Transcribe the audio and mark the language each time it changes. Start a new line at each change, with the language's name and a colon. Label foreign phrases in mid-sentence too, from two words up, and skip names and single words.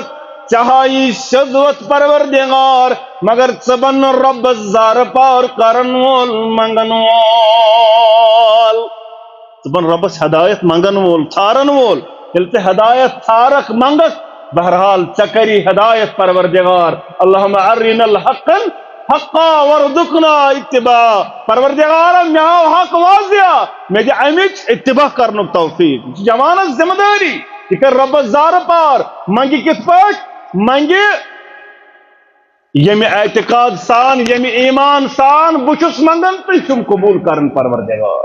Kashmiri: ژےٚ ہایی سیوٚدوَتھ پروردگار مگر ژٕ بن رۄبس زارٕ پار کرن وول منگن وول. ژٕ بن رۄبس ہدایت منگن وول ژھارن وول. ییٚلہِ ژٕ ہدایت ژھارکھ منگکھ بہرحال ژےٚ کری ہدایت پروردگار.
Arabic: اللہم ارنا الحق حقا وارزقنا اتباع.
Kashmiri: پروردگار مےٚ ہاو حق واضح مےٚ دِ امِچ اتباع کرنُک توفیق. یہ چھِ جوانس ذمہ دٲری. یہِ کر رۄبس زارٕ پار. منگہِ کِتھ پٲٹھۍ منگہِ ییٚمہِ اعتقاد سان ییٚمہِ ایمان سان بہٕ چھُس منگان تُہۍ چھُم قبوٗل کران پروردگار.